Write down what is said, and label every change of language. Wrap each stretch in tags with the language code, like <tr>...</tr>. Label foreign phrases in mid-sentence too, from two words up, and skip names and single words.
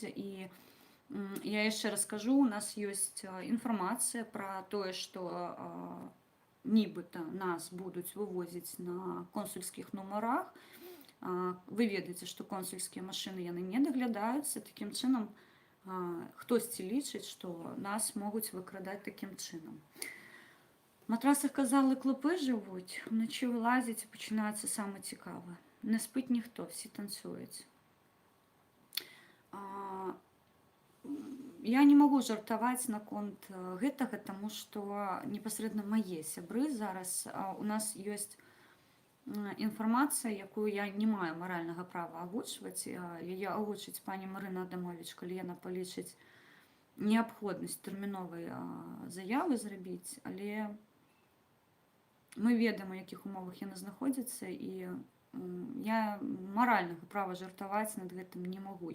<be>І я яшчэ раз кажу, у нас ёсць інфармацыя пра тое, што нібыта нас будуць вывозіць на консульскіх нумарах. Вы ведаеце, што консульскія машыны яны не даглядаюцца. Такім чынам, хтосьці лічыць, што нас могуць выкрадаць такім чынам.</be> <uk>В матрасах, казали, клопи живуть, вночі вилазять і починається саме цікаве. Не спить ніхто, всі танцюють.</uk> <be>Я не могу жартаваць наконт гэтага, таму што непасрэдна мае сябры зараз. У нас ёсць інфармацыя, якую я не маю маральнага права агучваць. Яе агучыць пані Марына Адамович, калі яна палічыць неабходнасць тэрміновай заявы зрабіць, але мы ведаем, у якіх умовах яна знаходзіцца, і я маральнага права жартаваць над гэтым не магу.</be>